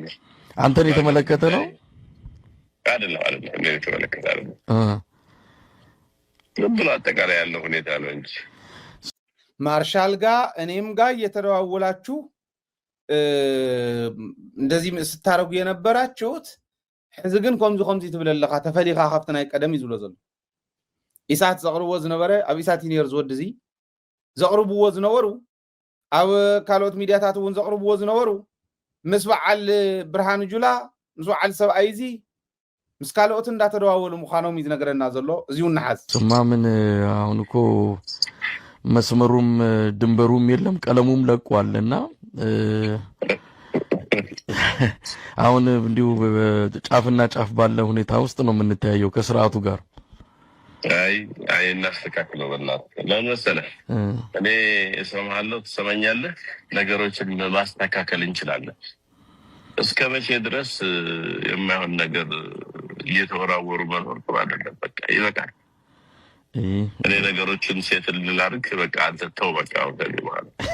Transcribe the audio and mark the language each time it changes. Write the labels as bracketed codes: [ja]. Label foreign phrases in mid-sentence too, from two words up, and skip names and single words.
[am] አንተን የተመለከተ ነው አይደለም እኔ የተመለከተ አይደለም ብሎ አጠቃላይ ያለው ሁኔታ ነው እንጂ ማርሻል ጋር እኔም ጋር እየተደዋወላችሁ እንደዚህ ስታረጉ የነበራችሁት [ti] ሕዚ ግን ከምዚ ትብለለኻ ተፈሊኻ ካብተናይ ቀደም ይዝብሎ ዘሎ ኢሳት ዘቅርቦ ዝነበረ ኣብ ኢሳት ኒር ዝወድዚ ዘቅርብዎ ዝነበሩ ኣብ ካልኦት ሚዲያታት እውን ዘቅርብዎ ዝነበሩ ምስ በዓል ብርሃን ጁላ ምስ በዓል ሰብኣይዚ ምስ ካልኦት እንዳተደዋወሉ ምዃኖም ይዝነገረና ዘሎ እዚሁ ንሓዝ [am] ስማ ምን አሁን እኮ መስመሩም ድንበሩም የለም ቀለሙም ለቋልና አሁን እንዲሁ ጫፍና ጫፍ ባለ ሁኔታ ውስጥ ነው የምንተያየው ከስርዓቱ ጋር አይ እናስተካክለው በእናትህ ለምን መሰለህ እኔ እሰማሃለሁ ትሰማኛለህ ነገሮችን ማስተካከል እንችላለን እስከ መቼ ድረስ የማይሆን ነገር እየተወራወሩ መኖር ጥሩ አይደለም በቃ ይበቃል እኔ ነገሮችን ሴትል ላድርግ በቃ አንተ ተው በቃ ወደኔ ማለት